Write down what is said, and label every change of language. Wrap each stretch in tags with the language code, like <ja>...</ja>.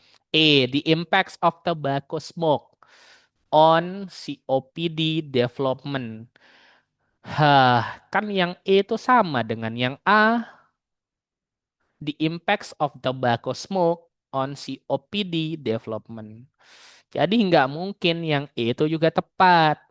<en>E, the impacts of tobacco smoke on COPD development.</en> <id>Hah, kan yang E itu sama dengan yang A.</id> <en>The impacts of tobacco smoke on COPD development.</en> <id>Jadi nggak mungkin yang E itu juga tepat.</id>